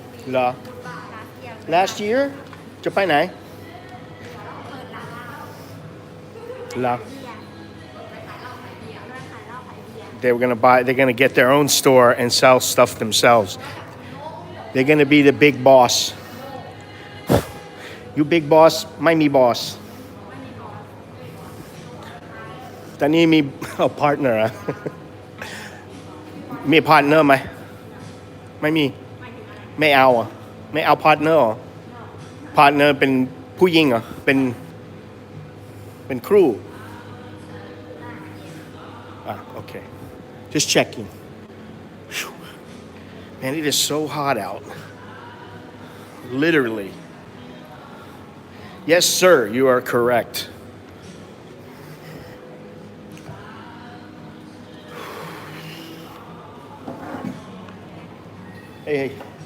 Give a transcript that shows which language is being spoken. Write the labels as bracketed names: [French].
[Thai] เหรอ [English] Last year [Thai] จะไปไหนเหรอ [English] They're gonna get their own store and sell stuff themselves. They're gonna be the big boss. You big boss [Thai] ไม่มี boss ตอนนี้มี partner อะ มี partner ไหมไม่มีไม่เอาอ่ะไม่เอา partner เหรอ partner เป็นผู้หญิงเหรอเป็นครู [English] okay just checking. Man, it is so hot out. Literally. Yes, sir, you are correct. Hey.